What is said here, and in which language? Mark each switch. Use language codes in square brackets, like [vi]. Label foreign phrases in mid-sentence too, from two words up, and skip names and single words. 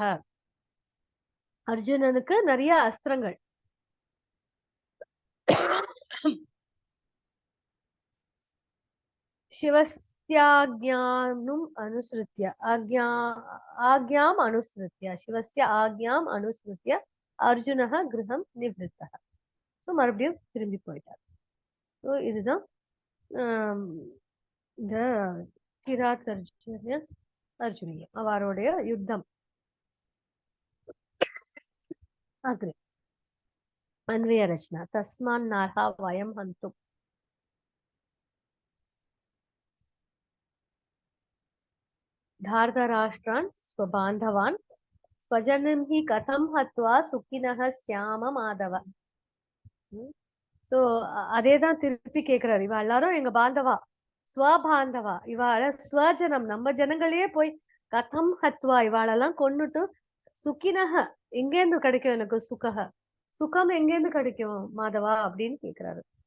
[ta] அர்ஜுனனுக்கு நிறைய அஸ்திரங்கள் [sa] शिवस्याज्ञाम् अनुसृत्य अर्जुनः गृहं निवृत्तः. [ta] மறுபடியும் திரும்பி போயிட்டார். இதுதான் இந்த கிராத் அர்ஜுனியம் அவருடைய யுத்தம். [sa] அக்ரே अन्वय रचना तस्मान्नार्हा वयं हन्तुम्. धार्तराष्ट्रान् स्वबान्धवान् स्वजनं हि कथं हत्वा सुखिनः स्याम माधव. [ta] சோ அதேதான் திருப்பி கேக்குறாரு. இவ எல்லாரும் எங்க பாந்தவா, ஸ்வபாந்தவா, இவாள ஸ்வஜனம் நம்ம ஜனங்களே போய் கதம் ஹத்வா இவாளெல்லாம் கொன்னுட்டு சுக்கினக எங்கேருந்து கிடைக்கும் எனக்கு சுகம் எங்கேருந்து கிடைக்கும் மாதவா அப்படின்னு கேக்குறாரு.